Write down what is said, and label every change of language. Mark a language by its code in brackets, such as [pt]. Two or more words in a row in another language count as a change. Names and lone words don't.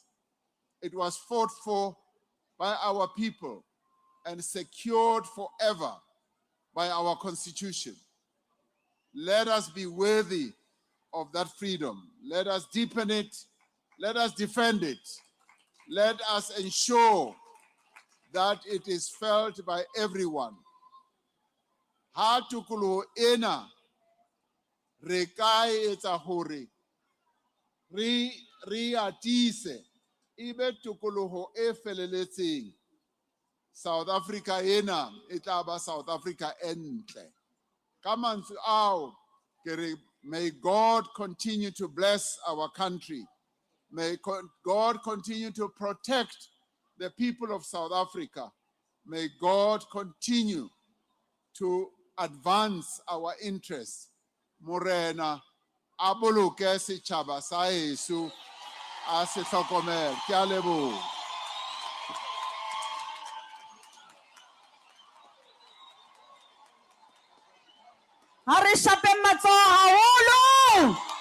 [en] It was fought for by our people and secured forever by our Constitution. Let us be worthy of that freedom. Let us deepen it. Let us defend it. Let us ensure that it is felt by everyone. [st] Ha tukuluho ena re ka etsa hore re atise ibe tukuluho e feleletseng. South Africa ena e tla ba South Africa entle. Ka mantswe ao ke re, [en] may God continue to bless our country. May God continue to protect the people of South Africa. May God continue to advance our interests. [st] Morena, a boloke setjhaba sa heso, a se hlokomele. Ke a leboha. Ha re shapeng matsoho haholo.